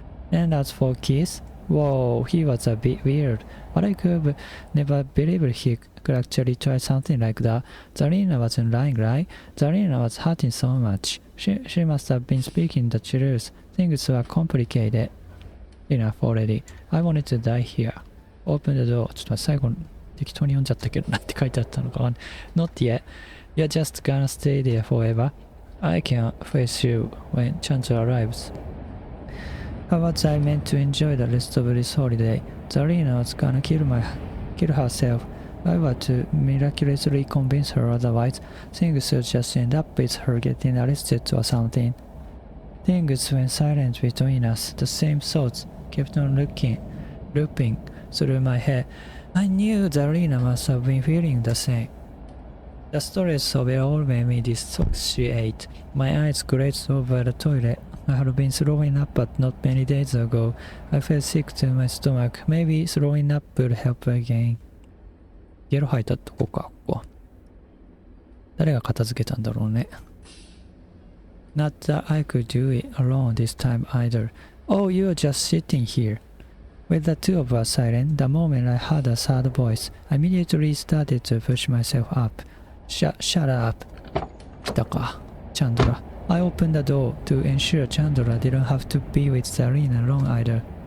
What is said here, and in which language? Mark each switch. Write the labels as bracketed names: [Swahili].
[English] And as for Keith,Whoa, he was a bit weird, but I could never believe he could actually try something like that. Zarina wasn't lying, right? Zarina was hurting so much. She must have been speaking the truth. Things were complicated enough already. I wanted to die here. Open the door. [Japanese] ちょっと最後適当に読んじゃったけどなんて書いてあったのか。 [English] Not yet. You're just gonna stay there forever. I can't face you when Chandra arrives.How was I meant to enjoy the rest of this holiday? Zarina was gonna kill herself. I was to miraculously convince her otherwise. Things would just end up with her getting arrested or something. Things went silent between us. The same thoughts kept on looping through my head. I knew Zarina must have been feeling the same. The stress of it all made me dissociate. My eyes glazed over the toilet.I had been throwing up but not many days ago. I felt sick to my stomach. Maybe throwing up would help again. [Japanese] ゲロ吐いたとこか、ここ。誰が片付けたんだろうね。 [English] Not that I could do it alone this time either. Oh, you're just sitting here. With the two of us silent, the moment I heard a third voice, I immediately started to push myself up. Shut up. [Japanese] 来たか、 [English] Chandra.I opened the door to ensure Chandra didn't have to be with Zarina alone either.